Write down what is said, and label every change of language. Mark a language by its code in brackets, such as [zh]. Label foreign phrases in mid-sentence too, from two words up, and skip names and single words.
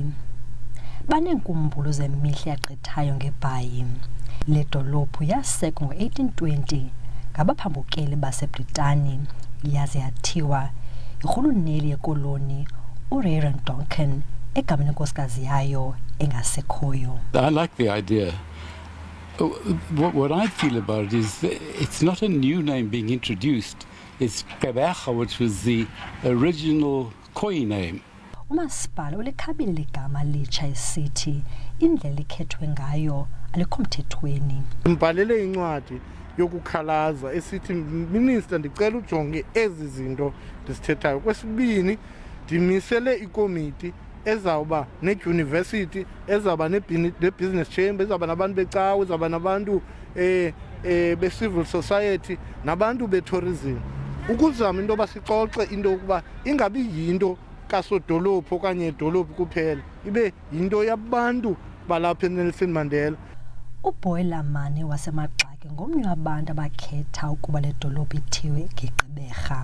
[xh] Baneenkumbulo zemihla yagqithayo ngeBhayi. Le dolophu yasekwa ngo-1820 ngabaphambukeli baseBritani yaze yathiwa yirhuluneli yekoloni uRaymond Duncan egameni lenkosikazi yayo engasekhoyo. [en] I like the idea. What I feel about it is it's not a new name being introduced. It's Gqeberha, which was the original Khoi name. [xh] Umasipala ulikhabile ligama litsha esithi indlela ikhethwe ngayo alikho mthethweni. Mbhalele incwadi yokukhalaza esithi minister ndicela ujonge ezi zinto ndisithethayo. Kwesibini ndimisele ikomiti ezawuba ne-university, ezawuba ne- [en] business chamber, [xh] ezawuba nabantu becawe, ezawuba nabantu be- [en] civil society, [xh] nabantu be-tourism, ukuzama into yoba sixoxe into yokuba ingabi yinto kasodolophu okanye idolophu kuphela, ibe yinto yabantu balapha eNelson Mandela. uBoilerman wasemaxake ngomnye wabantu abakhetha ukuba le dolophu ithiwe ngeGqeberha.